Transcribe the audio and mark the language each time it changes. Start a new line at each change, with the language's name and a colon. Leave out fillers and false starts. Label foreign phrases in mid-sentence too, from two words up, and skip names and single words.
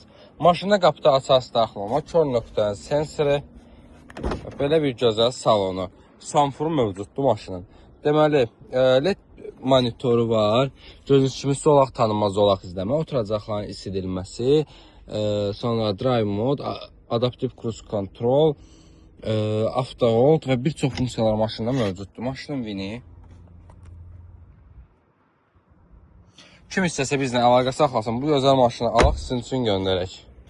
Azerbaijani: Maşında qapıda asas daxil olma, kör nöqtənin sensoru, belə bir gözəl salonu. Sunroofu mövcuddur maşının. Deməli, LED monitoru var. Gördüyünüz kimi solaq tanınmaz zolaq izləmə, oturacaqların isidilməsi, sonra
English: drive mode, adaptive cruise control, auto hold
Azerbaijani: və bir çox funksiyalar maşında mövcuddur. Maşının vini. Kim istəsə bizlə əlaqə saxlasın, bu gözəl maşını alaq, sizin üçün göndərək.